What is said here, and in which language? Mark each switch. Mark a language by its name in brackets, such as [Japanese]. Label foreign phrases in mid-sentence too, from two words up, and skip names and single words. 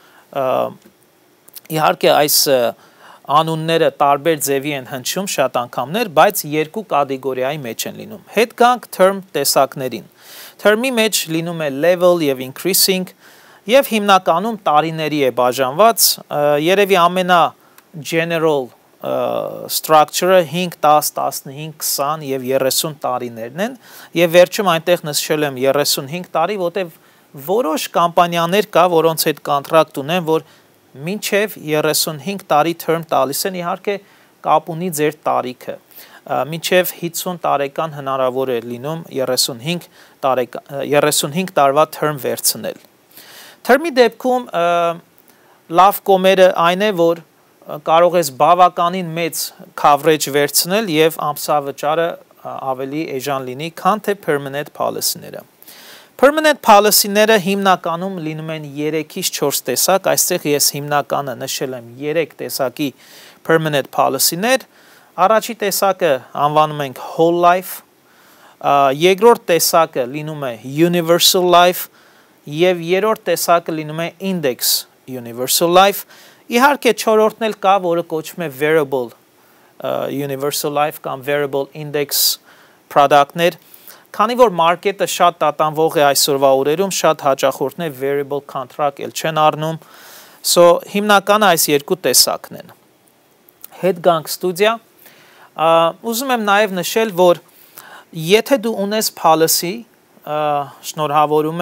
[Armenian] Իհարկե այս անունները տարբեր ձևի են հնչում շատ անգամներ, բայց երկու կատեգորիայի մեջ են լինում։ Հետ գանք term տեսակներին։ Term-ի մեջ լինում է level եւ increasing եւ հիմնականում տարիների է բաժանված, երևի ամենա [English] general structure-ը [Armenian] 5, 10, 15, 20 եւ 30 տարիներն են եւ վերջում այնտեղ նշել եմ 35 տարի, որտեղ որոշ կամպանիաներ կա, որոնց հետ կոնտրակտ ունեն, որ մինչև 35 տարի term տալիս են, իհարկե կապ ունի ձեր տարիքը։ Մինչև 50 տարեկան հնարավոր է լինում 35 տարվա term վերցնել։ Term-ի դեպքում լավ կողմերը այն է, որ կարող ես բավականին մեծ coverage վերցնել եւ ամսավճարը ավելի էժան լինի, քան թե [English] permanent policy-ները։ Permanent policy-ները [Armenian] հիմնականում լինում են 3-ից 4 տեսակ, այստեղ ես հիմնականը նշել եմ 3 տեսակի [English] permanent policy-ներ, [Armenian] առաջի տեսակը անվանում ենք [English] whole life, [Armenian] երկրորդ տեսակը լինում է [English] universal life [Armenian] եւ երրորդ տեսակը լինում է [English] index universal life, [Armenian] Իհարկե չորրորդն էլ կա, որը կոչվում է [English] variable universal life [Armenian] կամ [English] variable index product-ներ, [Armenian] քանի որ մարքեթը շատ տատանվող է այսօրվա օրերում, շատ հաճախորդներ [English] variable contract [Armenian] էլ չեն առնում, so հիմնականը այս երկու տեսակն են։ Հետ գանք ստուդիա, ուզում եմ նաև նշել, որ եթե դու ունես policy, շնորհավորում